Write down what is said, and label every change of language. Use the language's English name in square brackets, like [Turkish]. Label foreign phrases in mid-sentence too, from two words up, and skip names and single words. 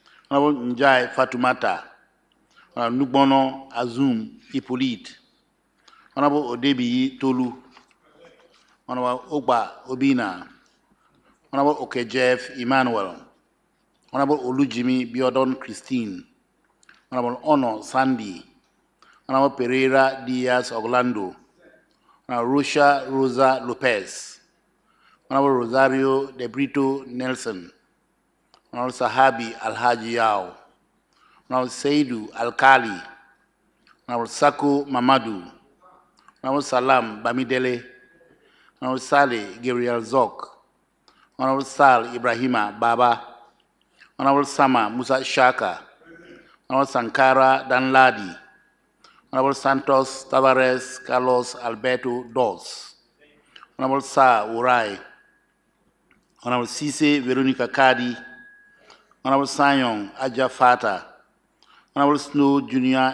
[English] Honorable Njai Fatumata, Honorable Nugbono Azum Hippolyte, Honorable Odebiyi Tolu, Honorable Ogba Obina, Honorable Okejeff Emmanuel, Honorable Olujimi Biodon Christine, Honorable Ono Sandy, Honorable Pereira Diaz Orlando, Honorable Rusha Rosa Lopez, Honorable Rosario De Brito Nelson, Honorable Sahabi Alhaji Yao, Honorable Seidu Alkali, Honorable Sako Mamadou, Honorable Salam Bamidele, Honorable Saleh Gabriel Zok, Honorable Sal Ibrahima Baba, Honorable Sama Musa Shaka, Honorable Sankara Danladi, Honorable Santos Tavares Carlos Alberto Dos, Honorable Sa Urai, Honorable Sise Veronica Kadi, Honorable Sanyong Aja Fata, Honorable Snow Jr.